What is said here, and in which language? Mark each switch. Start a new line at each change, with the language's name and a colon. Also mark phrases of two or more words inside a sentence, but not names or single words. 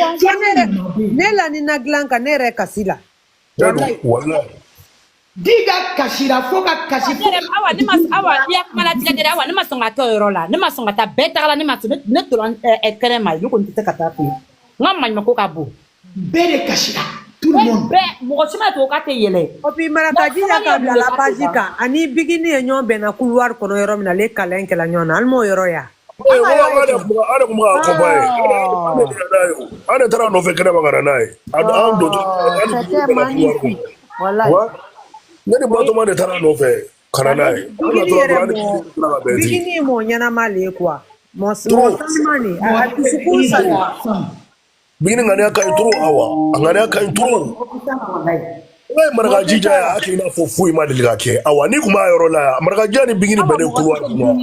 Bambara: ne la ni na dilan kan ne yɛrɛ kasi la di ka kasira fo ka kasi awa i ya kuma latigɛ dɛ awa ne ma sɔn ka taa o yɔrɔ la ne ma sɔn ka taa bɛɛ tagala ne ma sɔn ne tora kɛnɛ ma ne kɔni tɛ se ka taa ten n ka maɲumanko ka bon bɛɛ de kasira
French: tout le monde
Bambara: bɛɛ mɔgɔ si ma to k'a tɛ yɛlɛ
French: et puis
Bambara: Maraka Jija ka bila la page kan ani bigini ye ɲɔgɔn bɛnna couloir kɔnɔ yɔrɔ min na ale kalan kɛla ɲɔgɔn na hali m'o yɔrɔ ya an de taara nɔfɛ kɛnɛ ma ka na n'a ye
French: c'était magnifique wallahi
Bambara: ne ni Batoma de taara nɔfɛ ka na n'a ye bigini ye mɔgɔ ɲɛnama le ye quoi mɔgɔ salima de a dusukun saliya bigini ŋaniya ka ɲi trop Awa a ŋaniya ka ɲi trop n'a ye Maraka Jija ye a hakili n'a fɔ foyi ma deli ka kɛ Awa n'i kun b'a yɔrɔ la yan Maraka Jija ni bigini bɛɛ de couloir kɔnɔ